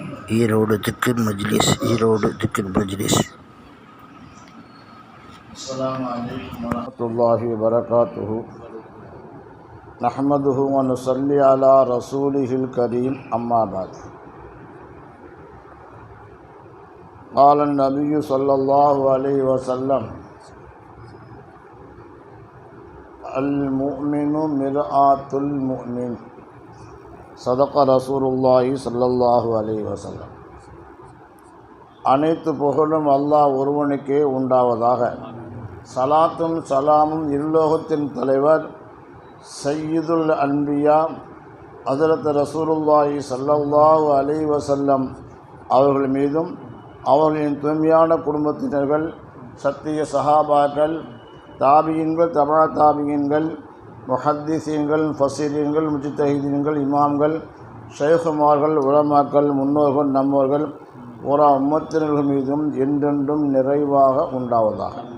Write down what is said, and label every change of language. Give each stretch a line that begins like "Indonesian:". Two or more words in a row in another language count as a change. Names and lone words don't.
Tamil: ஈரோடு திக்ர் மஜ்லிஸ்.
Arabic: السلام عليكم ورحمة الله وبركاته. نحمده و نصلي على رسوله الكريم. أما بعد. قال النبي صلى الله عليه وسلم المؤمن مرآة المؤمن. صدق رسول الله صلى الله عليه وسلم.
Tamil: அனைத்து புகழும் அல்லாஹ் ஒருவனுக்கே உண்டாவதாக. சலாத்தும் சலாமும் இருலோகத்தின் தலைவர்
Arabic: سيد الأنبياء
Tamil: ஹஜ்ரத் ரசூலுல்லாஹி
Arabic: صلى الله عليه وسلم
Tamil: அவர்கள் மீதும் அவர்களின் தூய்மையான குடும்பத்தினர்கள், சத்திய சஹாபாக்கள், தாபியீன்கள், தபா தாபியீன்கள், முஹத்திஸீன்கள், ஃபஸீரீன்கள், முஜ்தஹிதீன்கள், இமாம்கள், ஷைഖுமார்கள், உலமாக்கள், முன்னோர்கள், நம்மோர்கள் ஒரு உம்மத்தினர்கள் மீதும் என்றென்றும் நிறைவாக உண்டாவதாக.